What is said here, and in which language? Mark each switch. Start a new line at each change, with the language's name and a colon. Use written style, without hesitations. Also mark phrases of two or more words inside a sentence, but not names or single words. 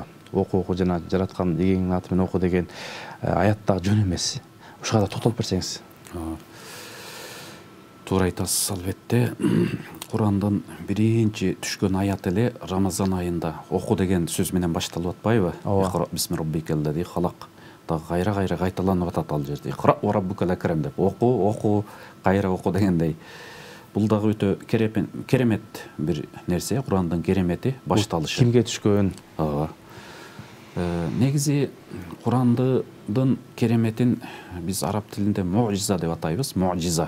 Kyrgyz: Окуу жана жараткан эгеңдин аты менен окуу деген аят дагы жөн эмес. Ушуга да токтолуп берсеңиз. Туура айтасыз, албетте. Курандын биринчи түшкөн аят эле Рамазан айында окуу деген сөз менен башталып атпайбы?
Arabic: اقرأ باسم ربك الذي خلق.
Kyrgyz: Дагы кайра кайталанып атат ал жерде.
Arabic: اقرأ وربك الأكرم
Kyrgyz: деп. Окуу, кайра окуу дегендей. Бул дагы өтө керемет бир нерсе, Курандын керемети, башталышы. Кимге түшкөн? Негизи Курандын кереметин биз араб тилинде муъжиза деп атайбыз, муъжиза.